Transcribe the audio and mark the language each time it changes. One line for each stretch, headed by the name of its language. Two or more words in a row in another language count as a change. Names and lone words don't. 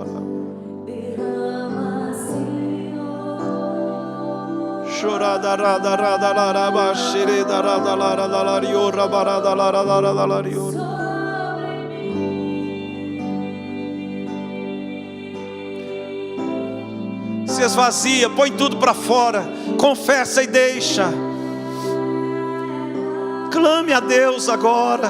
Portuguese: Chorada rada rada lara basere da rada lara da lariora barada lara lara da lariora. Se esvazia, põe tudo para fora, confessa e deixa. Clame a Deus agora.